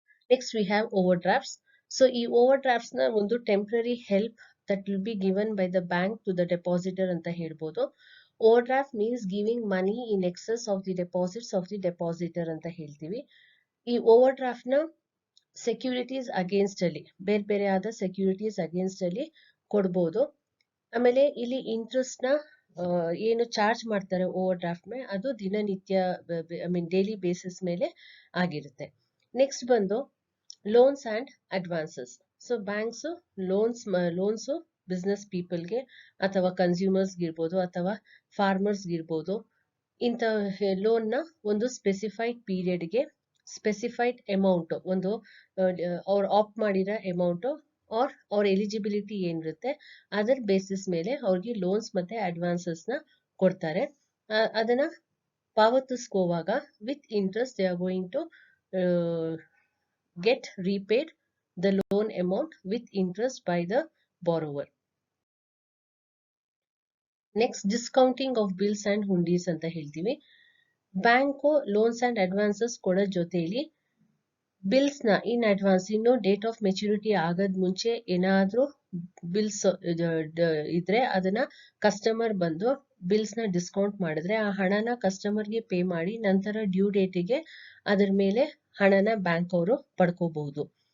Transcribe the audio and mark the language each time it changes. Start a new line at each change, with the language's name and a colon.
English: Next we have overdrafts. So ಈ overdrafts ನ ಒಂದು temporary help that will be given by the bank to the depositor
Kannada: ಅಂತ ಹೇಳ್ಬೋದು.
English: Overdraft means giving money in excess of the deposits of the depositor
Kannada: ಅಂತ ಹೇಳ್ತೀವಿ. ಈ
English: overdraft ನ
Kannada: securities against ಅಲ್ಲಿ ಬೇರೆ ಬೇರೆ ಆದ ಸೆಕ್ಯೂರಿಟೀಸ್ ಅಗೇನ್ಸ್ಟ್ ಅಲ್ಲಿ ಕೊಡ್ಬೋದು. ಆಮೇಲೆ ಇಲ್ಲಿ ಇಂಟ್ರೆಸ್ಟ್ ನ ಏನು ಚಾರ್ಜ್ ಮಾಡ್ತಾರೆ ಓವರ್ ಡ್ರಾಫ್ಟ್ ಮೇಲೆ ಅದು ದಿನನಿತ್ಯ ಐ ಮೀನ್ ಡೈಲಿ ಬೇಸಿಸ್ ಮೇಲೆ ಆಗಿರುತ್ತೆ. ನೆಕ್ಸ್ಟ್ ಬಂದು loans and advances. So banks loans business ಪೀಪಲ್ಗೆ ಅಥವಾ ಕನ್ಸ್ಯೂಮರ್ಸ್ಗೆ ಇರ್ಬೋದು ಅಥವಾ ಫಾರ್ಮರ್ಸ್ಗೆ ಇರ್ಬೋದು. ಇಂಥ ಲೋನ್ ನ ಒಂದು ಸ್ಪೆಸಿಫೈಡ್ ಪೀರಿಯಡ್ಗೆ ಸ್ಪೆಸಿಫೈಡ್ ಅಮೌಂಟ್ ಒಂದು ಅವ್ರು ಆಪ್ಟ್ ಮಾಡಿರೋ ಅಮೌಂಟ್ ಆರ್ ಅವ್ರ ಎಲಿಜಿಬಿಲಿಟಿ ಏನಿರುತ್ತೆ ಅದರ ಬೇಸಿಸ್ ಮೇಲೆ ಅವ್ರಿಗೆ ಲೋನ್ಸ್ ಮತ್ತೆ ಅಡ್ವಾನ್ಸಸ್ ನ ಕೊಡ್ತಾರೆ. ಅದನ್ನ ಪಾವತಿಸ್ಕೋವಾಗ
English: With interest they are going to get repaid the loan amount with interest by the borrower. Next, discounting of bills and hundis
Kannada: anta ಹೇಳ್ತೀವಿ. ಬ್ಯಾಂಕು ಲೋನ್ಸ್ ಅಂಡ್ ಅಡ್ವಾನ್ಸಸ್ ಕೊಡೋ ಜೊತೆಲಿ ಬಿಲ್ಸ್ ನ ಇನ್ ಅಡ್ವಾನ್ಸ್ ಇನ್ನು date of maturity ಆಗದ್ ಮುಂಚೆ ಏನಾದ್ರೂ bills ಇದ್ರೆ ಅದನ್ನ ಕಸ್ಟಮರ್ ಬಂದು ಬಿಲ್ಸ್ ನ ಡಿಸ್ಕೌಂಟ್ ಮಾಡಿದ್ರೆ ಆ ಹಣನ ಕಸ್ಟಮರ್ಗೆ ಪೇ ಮಾಡಿ ನಂತರ ಡ್ಯೂ ಡೇಟಿಗೆ ಅದ್ರ ಮೇಲೆ ಹಣನ ಬ್ಯಾಂಕ್ ಅವರು ಪಡ್ಕೋಬಹುದು.